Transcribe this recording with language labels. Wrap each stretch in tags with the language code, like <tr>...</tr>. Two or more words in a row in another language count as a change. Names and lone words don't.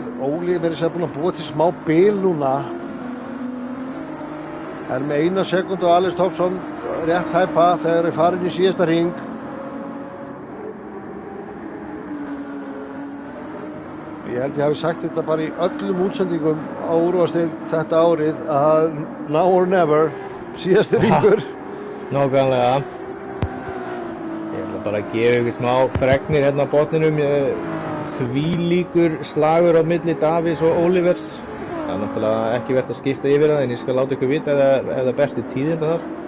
<is>Óli verið sér búinn að búa til smá bil núna. Er með 1 sekúndu og Alex Thompson rétt hæpa þegar er farin í síðasta hring. Ég held ég hafi sagt þetta bara í öllum útsendingum á úrvalsdeild þetta árið að</is> <en>now or never,</en> <is>síðasti hringur. Nákvæmlega. Ég ætla bara að gefa ykkur smá fregnir hérna á botninum. Þvílíkur slagur á milli Davís og Olivers. Það er náttúrulega ekki verið að skipta yfir það en ég skal láta ykkur vita ef það er besti tíðin þar.</is>